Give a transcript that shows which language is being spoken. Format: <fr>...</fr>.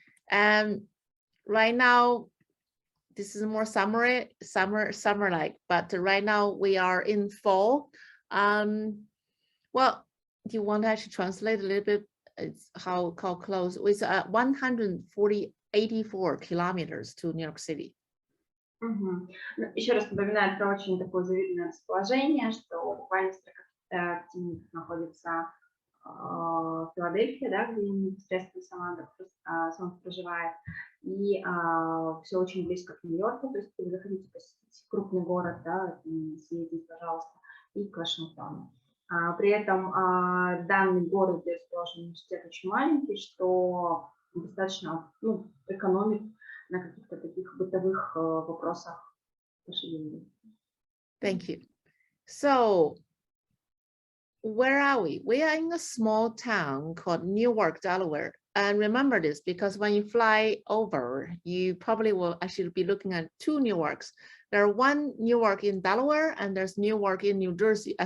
<en>And right now, this is more summer-like, but right now we are in fall. Well, do you want to actually translate a little bit? It's how close? It's 184 kilometers to New York City.</en> <ru>Ну, еще раз напоминаю про очень такое завидное расположение, что буквально в 40 минутах находится Филадельфия, да, где непосредственно сам проживает, и все очень близко к Нью-Йорку, то есть вы захотите посетить крупный город, да, съездить, пожалуйста, и к Вашингтону. При этом данный город, где расположен университет, очень маленький, что достаточно экономит на каких-то таких бытовых вопросах ваши деньги.</ru> <en>Thank you. So, where are we? We are in a small town called Newark, Delaware. And remember this, because when you fly over, you probably will actually be looking at 2 Newarks. There's one Newark in Delaware, and there's Newark in New Jersey.</en>